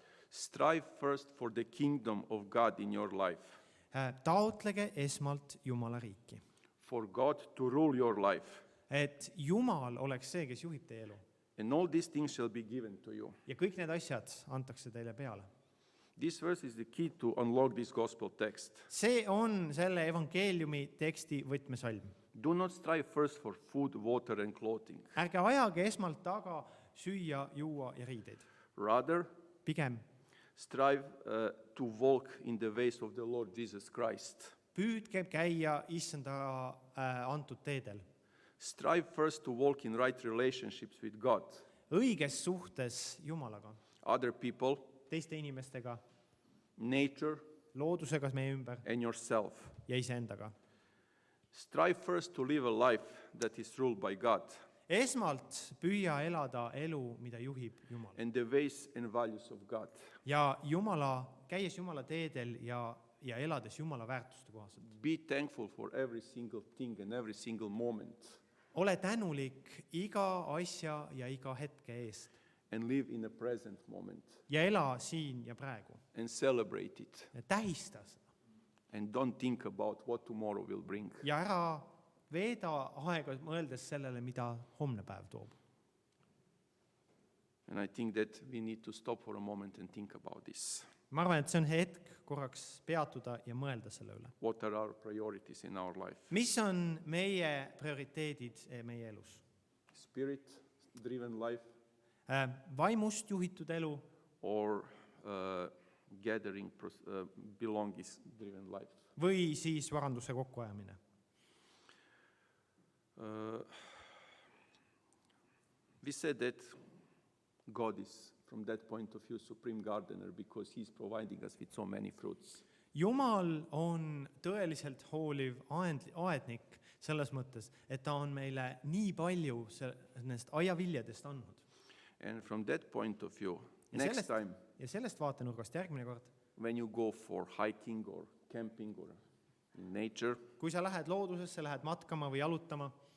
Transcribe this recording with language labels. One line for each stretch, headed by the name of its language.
English: Strive first for the kingdom of God in your life.
Estonian: Taotlege esmalt Jumala riiki.
English: For God to rule your life.
Estonian: Et Jumal oleks see, kes juhib teie elu.
English: And all these things shall be given to you.
Estonian: Ja kõik need asjad antakse teile peale.
English: This verse is the key to unlock this gospel text.
Estonian: See on selle evangeeliumi teksti võtmesalm.
English: Do not strive first for food, water, and clothing.
Estonian: Ärge ajage esmalt taga süüa, juua ja riideid.
English: Rather,
Estonian: Pigem
English: strive to walk in the ways of the Lord Jesus Christ.
Estonian: püüdke käia issanda antud teedel.
English: Strive first to walk in right relationships with God,
Estonian: Õiges suhtes Jumalaga,
English: other people,
Estonian: teiste inimestega,
English: nature,
Estonian: loodusega meie ümber
English: and yourself.
Estonian: ja iseendaga.
English: Strive first to live a life that is ruled by God
Estonian: Esmalt püüa elada elu, mida juhib Jumal.
English: and the ways and values of God.
Estonian: Ja käies Jumala teedel ja elades Jumala väärtuste kohaselt.
English: Be thankful for every single thing and every single moment
Estonian: Ole tänulik iga asja ja iga hetke eest.
English: and live in the present moment
Estonian: Ja ela siin ja praegu.
English: and celebrate it.
Estonian: Ja tähista seda.
English: And don't think about what tomorrow will bring.
Estonian: Ja ära veeda aega mõeldes sellele, mida homne päev toob.
English: And I think that we need to stop for a moment and think about this.
Estonian: Ma arvan, et see on hetk korraks peatuda ja mõelda selle üle.
English: What are our priorities in our life?
Estonian: Mis on meie prioriteedid meie elus?
English: Spirit-driven life
Estonian: Vaimust juhitud elu
English: or belongings-driven life?
Estonian: või siis varanduse kokkuajamine?
English: We said that God is, from that point of view, supreme gardener because He's providing us with so many fruits.
Estonian: Jumal on tõeliselt hooliv aednik selles mõttes, et ta on meile nii palju nendest aiaviljadest andnud.
English: And from that point of view,
Estonian: Ja
English: next
Estonian: sellest-
English: time
Estonian: ja sellest vaatenurgast järgmine kord,
English: when you go for hiking or camping or in nature,
Estonian: kui sa lähed loodusesse, lähed matkama või jalutama,